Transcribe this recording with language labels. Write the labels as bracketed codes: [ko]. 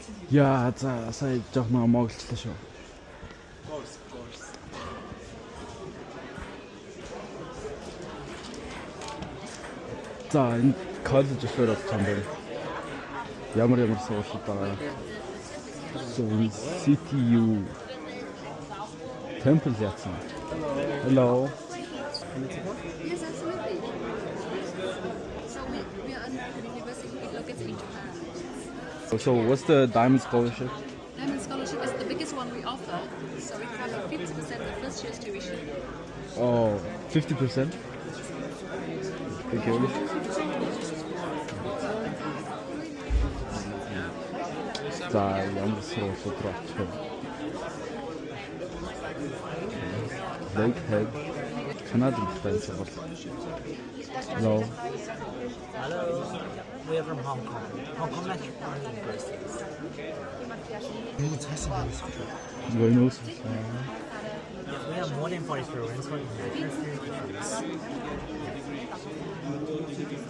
[mn] Яа, за сая жоохон моглолцлоо шүү. За энэ коллеж өсөр болсон байна. Ямар сургууль байгаа. [en] So CTU Temple яцсан. Hello. Yes, absolutely. So we are under the university located in Japan. So what's the Diamond Scholarship? Diamond Scholarship is the biggest one we offer. So we cover 50% of first year's tuition. Oh, 50%? Thank you. [mn] За ямар сургууль руу очих вэ? Lakehead Канада хэлтэй сургууль. [en] Hello. Hello, we are from Hong Kong. Hong Kong Metropolitan University. Very nice. We have more than 40 programs for international students.